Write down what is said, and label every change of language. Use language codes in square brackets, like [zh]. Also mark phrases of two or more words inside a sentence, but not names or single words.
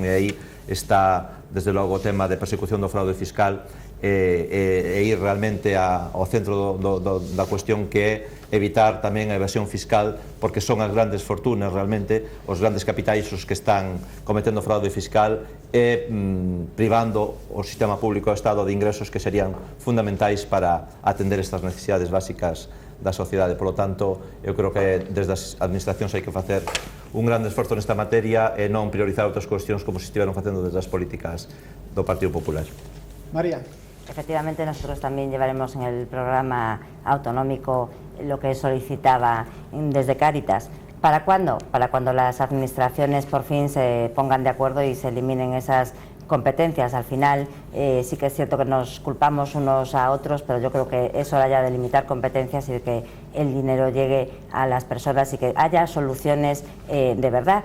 [gl] E aí está, desde logo, o tema de persecución do fraude fiscal e ir realmente ao centro da cuestión, que é evitar tamén a evasión fiscal, porque son as grandes fortunas realmente, os grandes capitais os que están cometendo fraude fiscal e privando o sistema público do Estado de ingresos que serían fundamentais para atender estas necesidades básicas da sociedade. [es] Por lo tanto, [gl] eu creo que desde as administracións hai que facer un grande esforzo nesta materia e non priorizar outras cuestións como se estiveron facendo desde as políticas do Partido Popular. María. [es] Efectivamente, nosotros también llevaremos en el programa autonómico lo que solicitaba desde Cáritas. ¿Para cuándo? Para cuando las administraciones por fin se pongan de acuerdo y se eliminen esas competencias. Al final sí que es cierto que nos culpamos unos a otros, pero yo creo que es hora ya de limitar competencias y de que el dinero llegue a las personas y que haya soluciones de verdad.